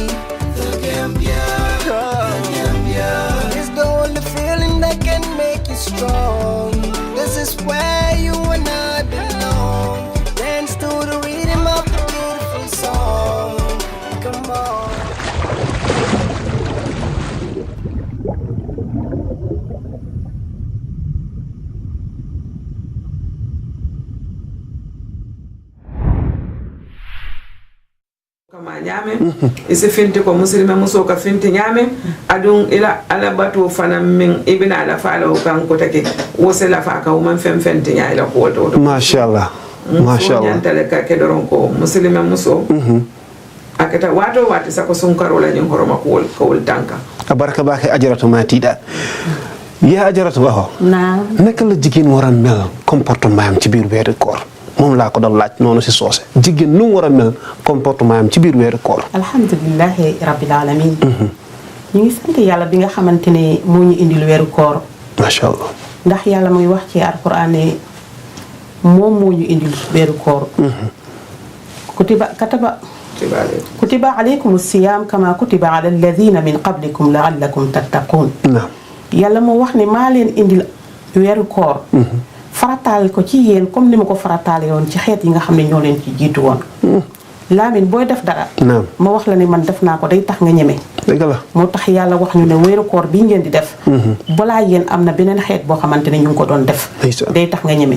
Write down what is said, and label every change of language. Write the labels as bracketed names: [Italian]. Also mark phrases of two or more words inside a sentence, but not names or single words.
[English] The Gambia, the Gambia. It's the only feeling that can make you strong. This is where you and I belong. Dance to the rhythm of the beautiful song. Come on. [Mandingo] kama nyame isi finti ko muslima muso ka finti nyame adun ila ala batu fana min ibina ala fala kan ko take wosela fa ka man fem fenti nya ila ko to [Arabic] ما شاء الله ما شاء الله [Mandingo] nyantale ka ke doron ko muslima muso akata wato wati sako sun karola nyin horoma ko wol tanka abaraka bake ajaratu matida ya ajaratu baho na [Wolof] naka la jigéen war a mel comportement am ci biir weeru koor moom laa ko doon laaj noonu si soose jigéen nu mu war a mel comportement am ci biir weeru koor [Arabic] الحمد لله رب العالمين [Wolof] ñu ngi sant yàlla bi nga xamante ne moo ñu indil weeru koor [Arabic] ما شاء الله [Wolof] ndax yàlla muy wax ci alquran ne moom moo ñu indil weeru koor [Arabic] كتب عليكم الصيام كما كتب على الذين من قبلكم لعلكم تتقون [Wolof] naam yàlla moo wax ne maa leen indil weeru koor farataal ko ci yéen comme ni ma ko farataale woon ci xeet yi nga xam ne ñoo leen ci jiitu woon laamin booy def dara naam ma wax la ne man def naa ko day tax nga ñeme dëgg la moo tax yàlla wax ñu ne weeru koor bii ngeen di def balaa yéen am na beneen xeet boo xamante ne ñu ngi ko doon def day tax nga ñeme